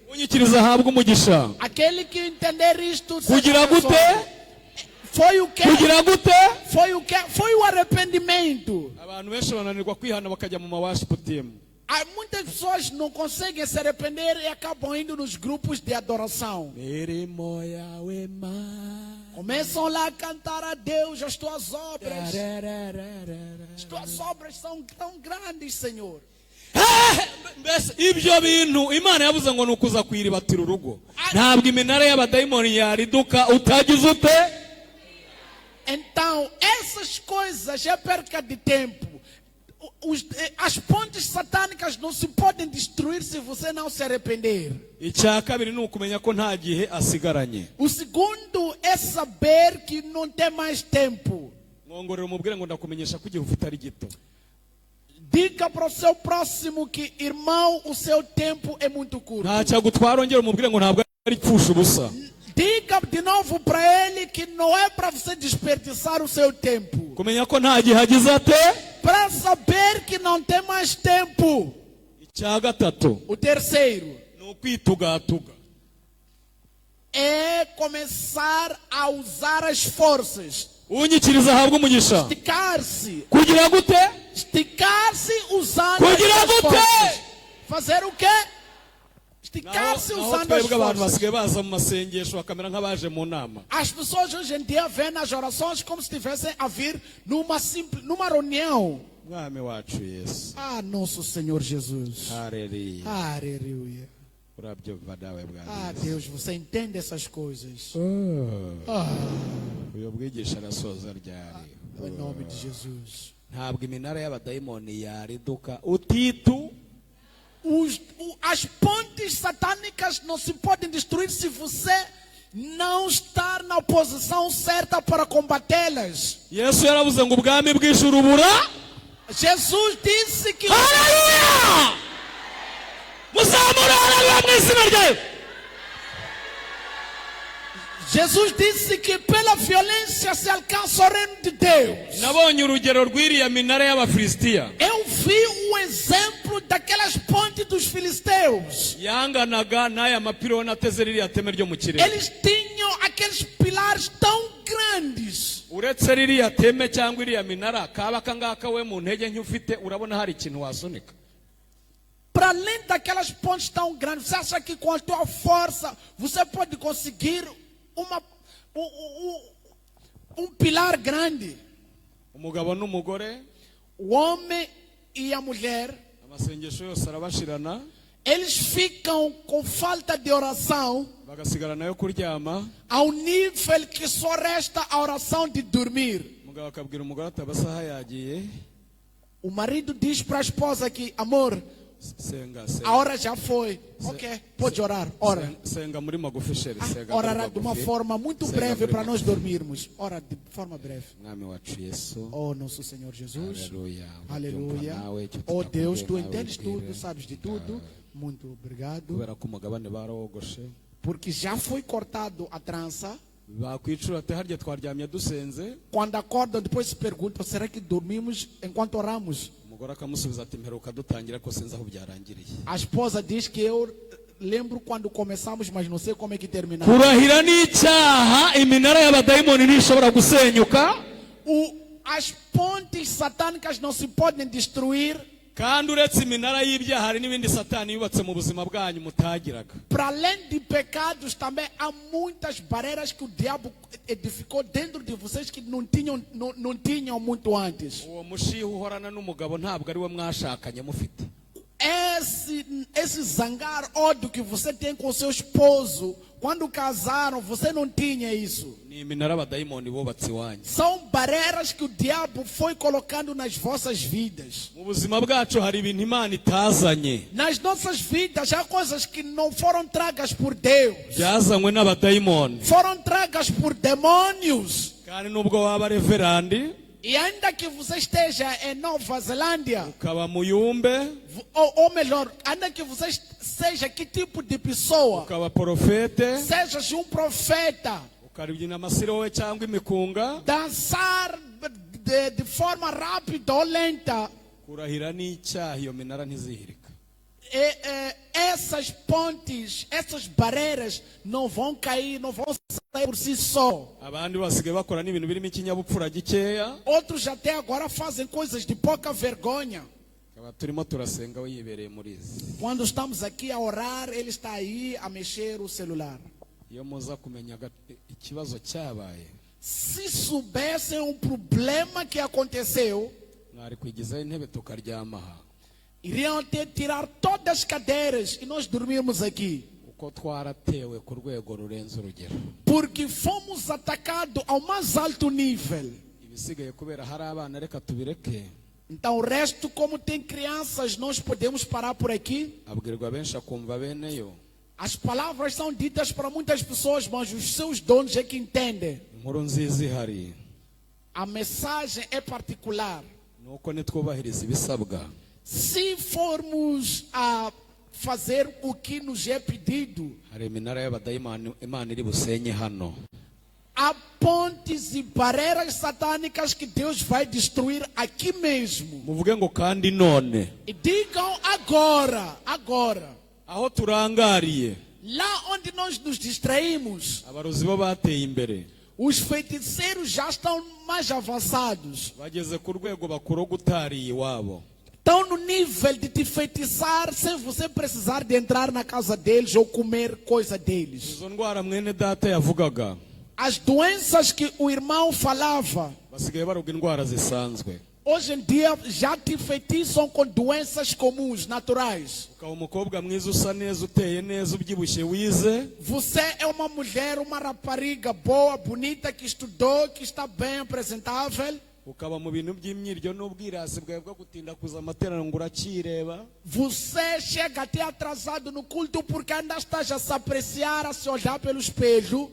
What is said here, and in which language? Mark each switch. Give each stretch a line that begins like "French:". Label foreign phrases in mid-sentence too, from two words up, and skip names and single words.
Kinyarwanda: Unyikiriza ahabwa umugisha.
Portuguese: Aquele que entender isto,
Kinyarwanda: Kugira gute?
Portuguese: foi o que?
Kinyarwanda: Kugira gute?
Portuguese: Foi o que? Foi o arrependimento.
Kinyarwanda: Abantu benshi bananirwa kwihana bakajya mu
English: worship team.
Portuguese: Há muitas pessoas não conseguem se arrepender e acabam indo nos grupos de adoração.
Kinyarwanda: Mirimo yawe ma.
Portuguese: Começam lá a cantar a Deus as tuas obras. As tuas obras são tão grandes, Senhor.
Kinyarwanda: Mbese ibyo bintu Imana yavuze ngo nukuza kwiribatira urugo. Ntabwo iminara y'abadayimoni yariduka utagize ute?
Portuguese: Então, essas coisas é perca de tempo. As pontes satânicas não se podem destruir se você não se arrepender.
Kinyarwanda: Icya kabiri ni ukumenya ko nta gihe asigaranye.
Portuguese: O segundo é saber que não tem mais tempo.
Kinyarwanda: Mwongorera umubwire ngo ndakumenyesha ko igihe ufite ari gito.
Portuguese: Diga para o seu próximo que, irmão, o seu tempo é muito curto.
Kinyarwanda: Ntacyo agutwara ongera umubwire ngo ntabwo ari pfusha ubusa.
Portuguese: Diga de novo para ele que não é para você desperdiçar o seu tempo.
Kinyarwanda: Kumenya ko nta gihe agize ate?
Portuguese: Para saber que não tem mais tempo.
Kinyarwanda: Icya gatatu
Portuguese: O terceiro
Kinyarwanda: ni ukwitugatuga.
Portuguese: é começar a usar as forças.
Kinyarwanda: Unyikiriza ahabwa umugisha.
Portuguese: Esticar-se.
Kinyarwanda: Kugira gute?
Portuguese: Esticar-se usando
Kinyarwanda: Kugira
Portuguese: as
Kinyarwanda: gute?
Portuguese: forças. Fazer o quê? Esticar-se
Kinyarwanda: Naho
Portuguese: usando as
Kinyarwanda: twebwe abantu
Portuguese: forças.
Kinyarwanda: basigaye baza mu masengesho bakamera nk'abaje mu nama.
Portuguese: As pessoas hoje em dia veem nas orações como se estivessem a vir numa reunião.
Kinyarwanda: Mwami wacu Yesu.
Portuguese: Ah, nosso Senhor Jesus.
Kinyarwanda: Haleluya.
Portuguese: Aleluia.
Kinyarwanda: Urabyumva dawe bwa Ah, Yesu.
Portuguese: Deus, você entende essas coisas.
Kinyarwanda: Uyu bwigisha arasoza ryari.
Portuguese: Em nome de Jesus.
Kinyarwanda: Ntabwo iminara y'abadayimoni yariduka utitu.
Portuguese: As pontes satânicas não se podem destruir se você não estar na posição certa para combatê-las.
Kinyarwanda: Yesu yaravuze ngo ubwami bw'ijuru bura.
Portuguese: Jesus disse que
Kinyarwanda: Haleluya! Muzamura haleluya mu izina rye.
Portuguese: Jesus disse que pela violência se alcança o reino de Deus.
Kinyarwanda: Nabonye urugero rw'iriya minara y'Abafilisitiya.
Portuguese: Eu vi o exemplo daquelas pontes dos filisteus.
Kinyarwanda: Yanganaga n'aya mapironi ateze ririya teme ryo mu kirere.
Portuguese: Eles tinham aqueles pilares tão grandes.
Kinyarwanda: Uretse ririya teme cyangwa iriya minara kaba kangaka we mu ntege nke ufite urabona hari ikintu wasunika.
Portuguese: Para além daquelas pontes tão grandes, você acha que com a tua força você pode conseguir pilar grande?
Kinyarwanda: Umugabo n'umugore,
Portuguese: O homem e a mulher,
Kinyarwanda: amasengesho yose arabashirana,
Portuguese: eles ficam com falta de oração
Kinyarwanda: bagasigarana yo kuryama.
Portuguese: ao nível que só resta a oração de dormir.
Kinyarwanda: Umugabo akabwira umugore ati abasaha yagiye.
Portuguese: O marido diz para a esposa que, amor,
Kinyarwanda: Senga,
Portuguese: a
Kinyarwanda: senga.
Portuguese: hora já foi. Ok, pode orar. Ora.
Kinyarwanda: Senga muri magufi sheri, senga.
Portuguese: Orará de uma forma muito breve para nós dormirmos. Ora, de forma breve.
Kinyarwanda: Mwami wacu Yesu.
Portuguese: Oh, nosso Senhor Jesus.
Kinyarwanda: Aleluya.
Portuguese: Aleluia. Oh Deus, tu entendes tudo, sabes de tudo. Muito obrigado.
Kinyarwanda: Kubera ko umugabane barawogoshe.
Portuguese: Porque já foi cortado a trança.
Kinyarwanda: bakwicura ati harya twaryamye dusenze.
Portuguese: Quando acordam, depois se perguntam, será que dormimos enquanto oramos?
Kinyarwanda: Umugore akamusubiza ati mperuka dutangira ko sinzi aho byarangiriye.
Portuguese: A esposa diz que eu lembro quando começamos, mas não sei como é que terminamos.
Kinyarwanda: Kurahira n'icyaha, iminara y'abadayimoni ntishobora gusenyuka.
Portuguese: As pontes satânicas não se podem destruir.
Kinyarwanda: Kandi uretse iminara y'ibyaha hari n'ibindi satani yubatse mu buzima bwanyu mutagiraga.
Portuguese: Para além de pecados, também há muitas barreiras que o diabo edificou dentro de vocês que não tinham muito antes.
Kinyarwanda: Uwo mushiha uhorana n'umugabo ntabwo ari we mwashakanye mufite.
Portuguese: Esse zangar, ódio que você tem com seu esposo, quando casaram, você não tinha isso.
Kinyarwanda: Ni iminara abadayimoni bubatse iwanyu.
Portuguese: São barreiras que o diabo foi colocando nas vossas vidas.
Kinyarwanda: Mu buzima bwacu hari ibintu Imana itazanye.
Portuguese: Nas nossas vidas há coisas que não foram tragas por Deus.
Kinyarwanda: Byazanywe n'abadayimoni.
Portuguese: Foram tragas por demônios.
Kinyarwanda: Kandi nubwo waba reverandi,
Portuguese: e ainda que você esteja em Nova Zelândia,
Kinyarwanda: ukaba muyumbe,
Portuguese: ou melhor, ainda que você seja que tipo de pessoa,
Kinyarwanda: ukaba profete,
Portuguese: sejas profeta,
Kinyarwanda: ukaribyina amasirowe cyangwa imikunga,
Portuguese: dançar de forma rápida ou lenta,
Kinyarwanda: kurahira n'icyaha iyo minara ntizihirika.
Portuguese: Essas pontes, essas barreiras não vão cair, não vão sair por si só.
Kinyarwanda: Abandi basigaye bakora n'ibintu birimo ikinyabupfura gikeya.
Portuguese: Outros até agora fazem coisas de pouca vergonha.
Kinyarwanda: Turimo turasenga we yibereye muri izi.
Portuguese: Quando estamos aqui a orar, ele está aí a mexer o celular.
Kinyarwanda: Iyo muza kumenya ikibazo cyabaye,
Portuguese: se soubessem problema que aconteceu,
Kinyarwanda: mwari kwigizaho intebe tukaryama aha.
Portuguese: Iriam ter tirar todas as cadeiras e nós dormirmos aqui.
Kinyarwanda: Uko twaratewe ku rwego rurenze urugero.
Portuguese: Porque fomos atacados ao mais alto nível.
Kinyarwanda: Ibisigaye kubera hari abana reka tubireke.
Portuguese: Então o resto, como tem crianças, nós podemos parar por aqui.
Kinyarwanda: Abwirwa benshi akumva beneyo.
Portuguese: As palavras são ditas para muitas pessoas, mas os seus donos é que entendem.
Kinyarwanda: Inkuru nziza ihari.
Portuguese: A mensagem é particular.
Kinyarwanda: Nuko nitwubahiriza ibisabwa.
Portuguese: Se formos a fazer o que nos é pedido,
Kinyarwanda: hari iminara y'abadayimoni Imana iri busenye hano.
Portuguese: Há pontes e barreiras satânicas que Deus vai destruir aqui mesmo.
Kinyarwanda: Muvuge ngo kandi none.
Portuguese: E digam agora.
Kinyarwanda: Aho turangariye.
Portuguese: Lá onde nós nos distraímos,
Kinyarwanda: abarozi bo bateye imbere.
Portuguese: Os feiticeiros já estão mais avançados.
Kinyarwanda: Bageze ku rwego bakuroga utariye iwabo.
Portuguese: Estão no nível de te feitiçar sem você precisar de entrar na casa deles ou comer coisa deles.
Kinyarwanda: Izo ndwara mwene data yavugaga.
Portuguese: As doenças que o irmão falava,
Kinyarwanda: basigaye baroga indwara zisanzwe.
Portuguese: Hoje em dia já te feitiçam com doenças comuns, naturais.
Kinyarwanda: Ukaba umukobwa mwiza usa neza uteye neza ubyibushye wize.
Portuguese: Você é uma mulher, uma rapariga boa, bonita, que estudou, que está bem apresentável.
Kinyarwanda: Ukaba mu bintu by'imyiryo n'ubwirasi bwawe bwo gutinda kuza amateraniro ngo urakireba.
Portuguese: Você chega até atrasado no culto porque ainda estás a se apreciar, a se olhar pelo espelho.